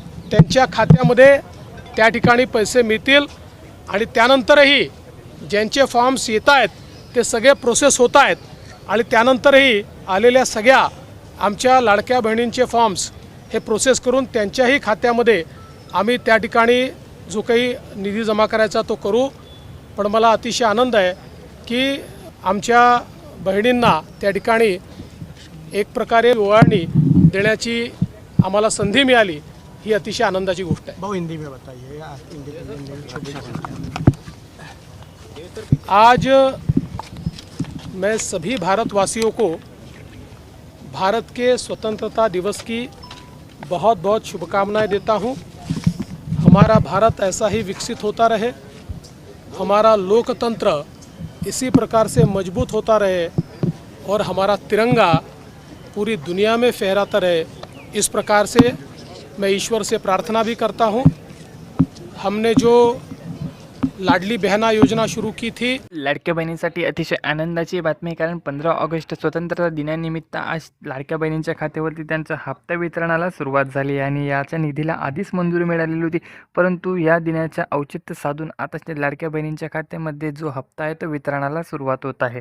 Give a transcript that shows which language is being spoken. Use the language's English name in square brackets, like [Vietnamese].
[Marathi] त्यांच्या खात्यामध्ये त्या ठिकाणी पैसे मिळतील आणि त्यानंतरही ज्यांचे फॉर्म्स येत आहेत ते सगळे प्रोसेस होत आहेत आणि त्यानंतरही आलेल्या सगळ्या आमच्या लाडक्या बहिणींचे फॉर्म्स हे प्रोसेस करून त्यांच्याही खात्यामध्ये आम्ही त्या ठिकाणी जो काही निधी जमा करायचा तो करू। पण मला अतिशय आनंद आहे की आमच्या बहिणींना त्या ठिकाणी एक प्रकारे ओवाळणी देण्याची आम्हाला संधी मिळाली, ही अतिशय आनंदाची गोष्ट आहे। [Hindi] बहुत हिंदी में बताइए, हिंदी आज मैं सभी भारतवासियों को भारत के स्वतंत्रता दिवस की बहुत बहुत शुभकामनाएं देता हूं। हमारा भारत ऐसा ही विकसित होता रहे, हमारा लोकतंत्र इसी प्रकार से मजबूत होता रहे और हमारा तिरंगा पूरी दुनिया में फहराता रहे, इस प्रकार से मैं ईश्वर से प्रार्थना भी करता हूं। हमने जो लाडली बहना योजना शुरू की थी, [Marathi] लाडक्या बहिणींसाठी अतिशय आनंदाची बातमी आहे, कारण 15 ऑगस्ट स्वतंत्रता दिनानिमित्त आज लाडक्या बहिणींच्या खात्यावरती त्यांचा हप्ता वितरणाला सुरुवात झाली आणि याच्या निधीला आधीच मंजुरी मिळालेली होती। परंतु या दिनाच्या औचित्य साधून आता लाडक्या बहिणींच्या खात्यामध्ये जो हप्ता आहे तो वितरणाला सुरुवात होत आहे।